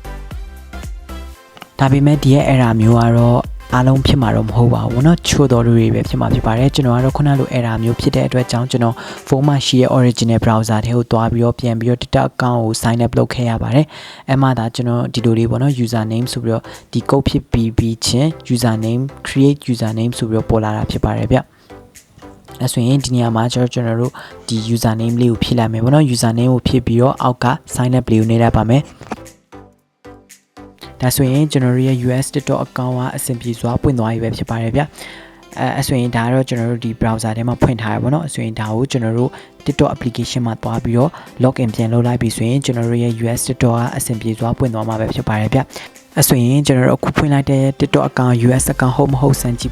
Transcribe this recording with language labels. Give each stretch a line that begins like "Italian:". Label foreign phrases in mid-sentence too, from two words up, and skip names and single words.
Burmese: ဒါပေမဲ့ဒီရဲ့ error မျိုးကတော့အားလုံးဖြစ်မှာတော့မဟုတ်ပါဘူးเนาะချို့တော်တွေပဲဖြစ်မှာဖြစ်ပါတယ်ကျွန်တော်ကတော့ခုနလို error မျိုးဖြစ်တဲ့အတွက်ကြောင့်ကျွန်တော်ဖုန်းမှာရှိတဲ့
English: original browser
Burmese: ထဲကိုတွားပြီးတော့ပြန်ပြီးတော့ TikTok account ကို
English: sign up
Burmese: လုပ်ခဲ့ရပါတယ်အဲ့မှဒါကျွန်တော်ဒီလိုလေးပေါ့နော် username ဆိုပြီးတော့ဒီ code ဖြစ်ပြီးချင်း username
English: create username
Burmese: ဆိုပြီးတော့ပေါ်လာတာဖြစ်ပါတယ်ဗျအဲ့ဆိုရင်ဒီနေရာမှာကျွန်တော်တို့ဒီ username လေးကိုဖြည့်လိုက်မယ်ပေါ့နော် username ကိုဖြည့်ပြီးတော့အောက်က
English: sign up
Burmese: လေးကိုနေလိုက်ပါမယ် ဒါဆိုရင်ကျွန်တော်ရဲ့ US TikTok account ကအဆင်ပြေစွာပွင့်သွားပြီပဲဖြစ်ပါတယ်ဗျအဲဆိုရင်ဒါကတော့ကျွန်တော်တို့ဒီ browser ထဲမှာဖွင့်ထားရပါတော့ဆိုရင်ဒါကိုကျွန်တော်တို့ TikTok application မှာတွားပြီးတော့ login ပြန်လုပ်လိုက်ပြီဆိုရင်ကျွန်တော်တို့ရဲ့ US TikTok ကအဆင်ပြေစွာပွင့်သွားမှာပဲဖြစ်ပါတယ်ဗျအဲဆိုရင်ကျွန်တော်တို့အခုဖွင့်လိုက်တဲ့ TikTok account US account ဟုတ်မဟုတ်စမ်းကြည့်